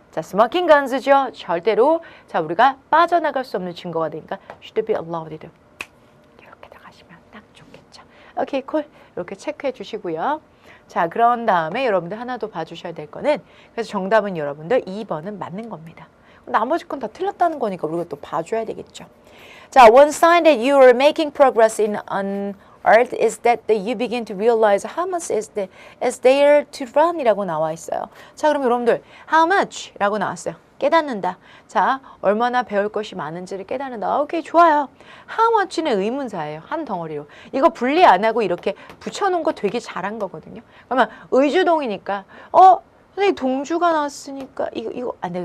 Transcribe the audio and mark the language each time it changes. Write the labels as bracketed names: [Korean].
[Korean] 자, smoking guns죠. 절대로 자 우리가 빠져나갈 수 없는 증거가 되니까 [English] should be allowed. [Korean] 이렇게 나가시면 딱 좋겠죠. 오케이, 콜. 이렇게 체크해 주시고요. 자, 그런 다음에 여러분들 하나 더 봐주셔야 될 거는 그래서 정답은 여러분들 2번은 맞는 겁니다. 나머지 건 다 틀렸다는 거니까 우리가 또 봐줘야 되겠죠. [English] 자, one sign that you are making progress in an art is that you begin to realize how much is there to run [Korean] 이라고 나와 있어요. 자, 그럼 여러분들 how much 라고 나왔어요. 깨닫는다. 자, 얼마나 배울 것이 많은지를 깨닫는다. 오케이, 좋아요. [English] how much [Korean] 는 의문사예요. 한 덩어리로. 이거 분리 안 하고 이렇게 붙여놓은 거 되게 잘한 거거든요. 그러면 의주동이니까 선생님 동주가 나왔으니까 이거 안 돼요.